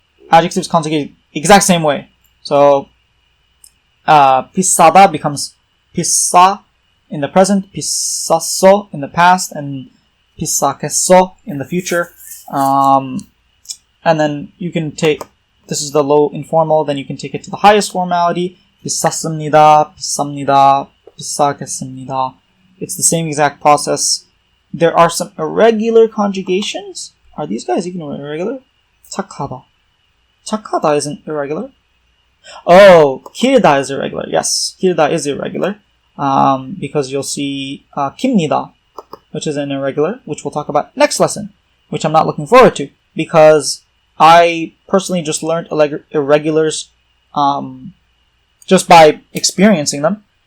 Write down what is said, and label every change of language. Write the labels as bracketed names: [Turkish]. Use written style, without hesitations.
[English] Adjectives conjugate exact same way. So, [Korean] 비싸다 [English] becomes [Korean] 비싸 [English] in the present, [Korean] 비쌌어 [English] in the past, and [Korean] 비싸겠어 [English] in the future. And then you can take, this is the low informal, then you can take it to the highest formality. [Korean] 비쌌습니다, 비쌉니다, 비싸겠습니다. [English] It's the same exact process. There are some irregular conjugations. Are these guys even irregular? [Korean] 착하다. 착하다 [English] isn't irregular. Oh, [Korean] 길다 [English] is irregular. Yes, [Korean] 길다 [English] is irregular. Because you'll see [Korean] 깁니다, [English] which is an irregular, which we'll talk about next lesson, which I'm not looking forward to because I personally just learned irregulars just by experiencing them.